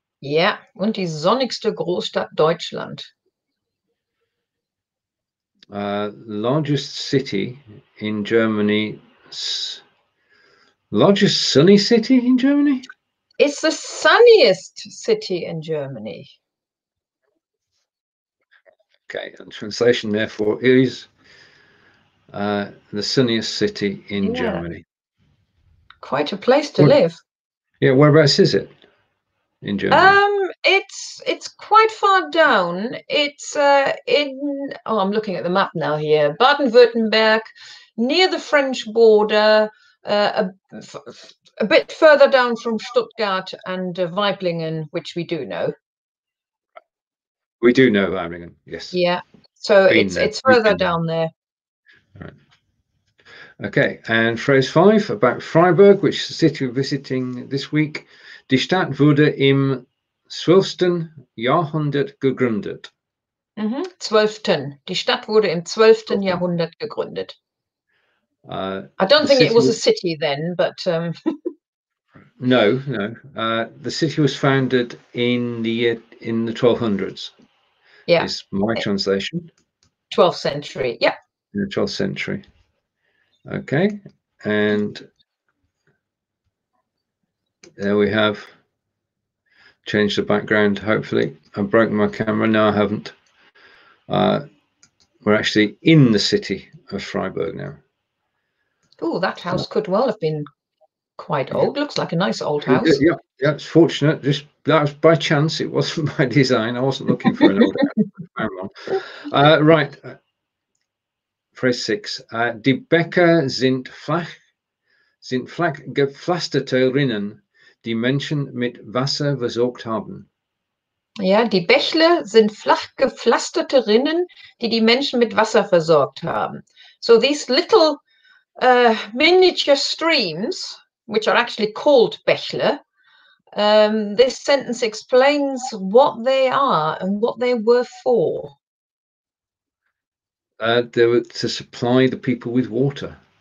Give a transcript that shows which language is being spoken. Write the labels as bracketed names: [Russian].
[German] Yeah, und die sonnigste Großstadt Deutschland. [English] Largest city in Germany. Largest sunny city in Germany? It's the sunniest city in Germany. Okay, and translation therefore is the sunniest city in Germany. Quite a place to live. Yeah, whereabouts is it in Germany? It's quite far down. It's I'm looking at the map now here. Baden-Württemberg, near the French border, a bit further down from Stuttgart and Weiblingen, which we do know. We do know Weiblingen, yes. Yeah, so it's further down there. All right. Okay, and phrase 5 about Freiburg, which is the city we're visiting this week. [German] Die Stadt wurde im 12. Jahrhundert gegründet. 12. Die Stadt wurde im 12. Jahrhundert gegründet. [English] I don't think it was a city then, but no. The city was founded in the 1200s. Yeah, is my translation. 12th century. Yeah, in the 12th century. Okay, and there we have changed the background. Hopefully, I've broken my camera. No, I haven't. We're actually in the city of Freiburg now. Oh, that house could well have been quite old. Looks like a nice old house. Yeah, it's fortunate. That was by chance. It wasn't by design. I wasn't looking for an old house. Right. Phrase 6. [German] Die Bächle sind flach gepflasterte Rinnen, die Menschen mit Wasser versorgt haben. Ja, die Bächle sind flach gepflasterte Rinnen, die Menschen mit Wasser versorgt haben. [English] So these little miniature streams, which are actually called Bächle, this sentence explains what they are and what they were for. They were to supply the people with water.